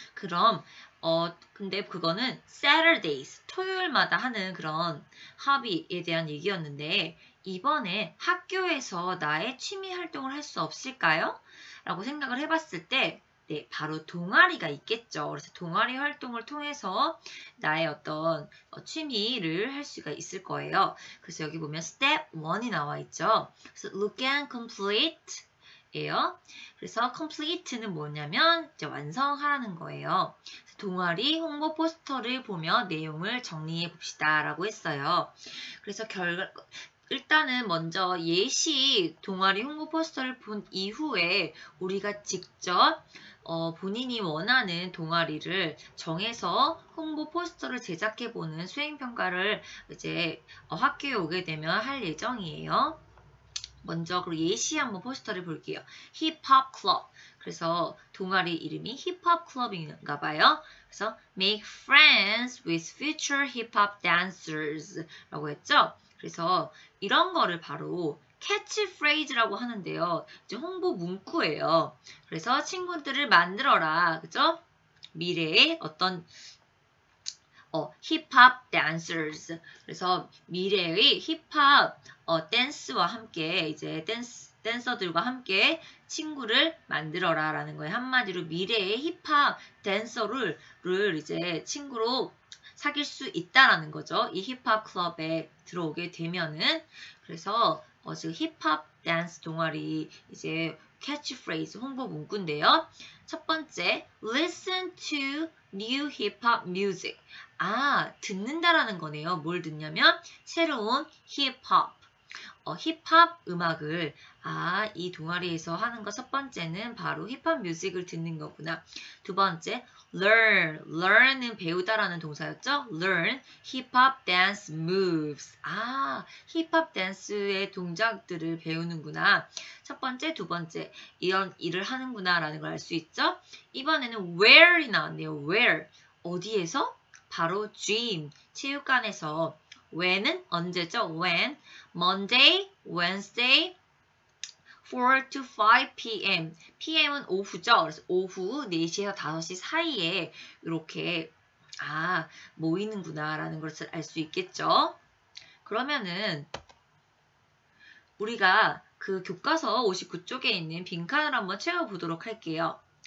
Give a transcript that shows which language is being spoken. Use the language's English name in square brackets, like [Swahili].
[Korean] 그럼 근데 그거는 Saturdays, 토요일마다 하는 그런 hobby에 대한 얘기였는데 이번에 학교에서 나의 취미 활동을 할 수 없을까요? 라고 생각을 해봤을 때 네, 바로 동아리가 있겠죠. 그래서 동아리 활동을 통해서 나의 어떤 취미를 할 수가 있을 거예요. 그래서 여기 보면 step 1이 나와 있죠. 그래서 [English] look and complete [Korean] 예요. 그래서 complete는 뭐냐면 이제 완성하라는 거예요. 동아리 홍보 포스터를 보며 내용을 정리해 봅시다 라고 했어요. 그래서 일단은 먼저 예시 동아리 홍보 포스터를 본 이후에 우리가 직접 본인이 원하는 동아리를 정해서 홍보 포스터를 제작해보는 수행평가를 이제 학교에 오게 되면 할 예정이에요. 먼저 그리고 예시 한번 포스터를 볼게요. 힙합 클럽. 그래서 동아리 이름이 힙합 클럽인가 봐요. 그래서 [English] make friends with future hip hop dancers [Korean] 라고 했죠. 그래서 이런 거를 바로 캐치프레이즈라고 하는데요. 이제 홍보 문구예요. 그래서 친구들을 만들어라. 그죠? 미래의 어떤 힙합 dancers. 그래서 미래의 힙합 댄스와 함께 이제 댄서들과 함께 친구를 만들어라 라는 거예요. 한마디로 미래의 힙합 댄서를 이제 친구로 사귈 수 있다라는 거죠. 이 힙합 클럽에 들어오게 되면은 그래서 지금 힙합 댄스 동아리 이제 캐치프레이즈 홍보 문구인데요. 첫 번째, [English] listen to new hip hop music. [Korean] 듣는다라는 거네요. 뭘 듣냐면 새로운 힙합. 힙합 음악을 이 동아리에서 하는 거 첫 번째는 바로 힙합 뮤직을 듣는 거구나. 두 번째, learn은 배우다라는 동사였죠? learn 힙합 댄스 moves. 힙합 댄스의 동작들을 배우는구나. 첫 번째, 두 번째 이런 일을 하는구나 라는 걸 알 수 있죠? 이번에는 where이 나왔네요. where 어디에서? 바로 gym 체육관에서. when은 언제죠? [English] when Monday, Wednesday, 4 to 5 p.m. [Korean] pm은 오후죠. 그래서 오후 4시에서 5시 사이에 이렇게 모이는구나 라는 것을 알 수 있겠죠. 그러면은 우리가 그 교과서 59쪽에 있는 빈칸을 한번 채워보도록 할게요.